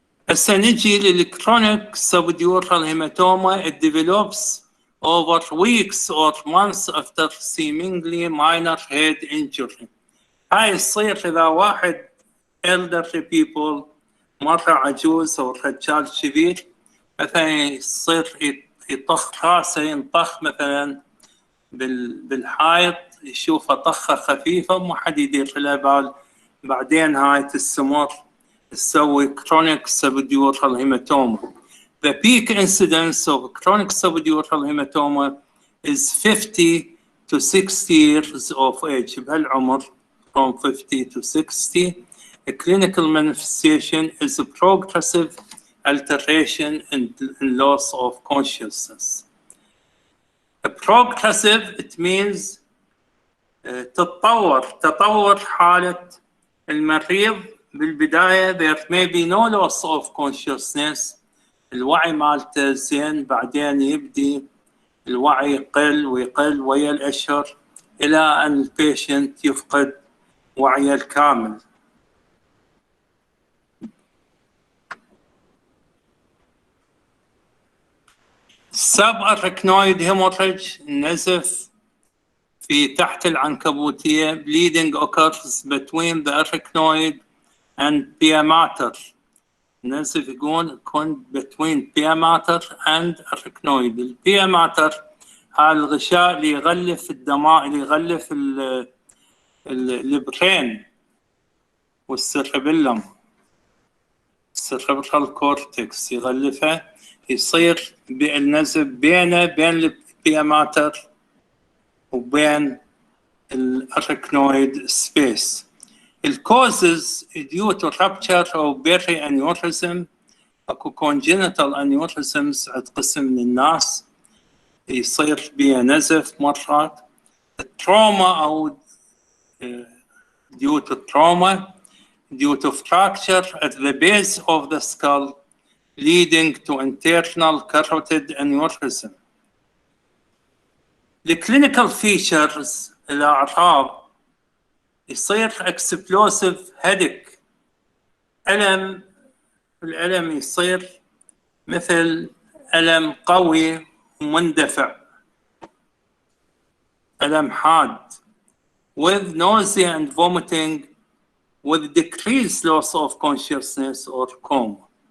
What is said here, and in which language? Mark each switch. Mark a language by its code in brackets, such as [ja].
[ar] هسه نجي للchronic subdural hematoma. [en] It develops over weeks or months after seemingly minor head injury. [ar] هاي تصير إذا واحد [en] elderly people، [ar] مرة عجوز أو رجال كبير، مثلا يصير يطخ راسه، ينطخ مثلا بالحائط، يشوفه طخة خفيفة وما حد يدير له بال، بعدين هاي تستمر تسوي chronic subdural hematoma. [en] The peak incidence of chronic subdural hematoma is 50 to 60 years of age. بهالعمر from 50 to 60. A clinical manifestation is a progressive alteration and loss of consciousness. A progressive, it means [ar] تطور حالة المريض. [en] بالبداية there may be no loss of consciousness، [ar] الوعي مالته زين، بعدين يبدي الوعي يقل ويقل ويا الأشهر إلى أن البيشنت يفقد وعيه الكامل. سب-أراكنويد هيموريج، النزف في تحت العنكبوتية. [en] bleeding occurs between the arachnoid and pia mater. [ar] النزف يكون [en] between pia mater and arachnoid. [ar] البيا ماتر هذا الغشاء اللي يغلف الدماء، اللي يغلف البرين والسيربيلم، السيربرال كورتكس يغلفه، يصير النزف بين البيا ماتر وبين الارachnoid سبيس. [en] الكوزز due to rupture أو berry aneurysm. [ar] اكو congenital aneurysms عند قسم من الناس يصير بها نزف مرات. [en] التروما أو due to trauma, due to fracture at the base of the skull leading to internal carotid aneurysm. The clinical features [ar] الأعراض يصير [en] explosive headache، [ar] الألم يصير مثل ألم قوي ومندفع، ألم حاد، [en] with nausea and vomiting with decreased loss of consciousness or coma.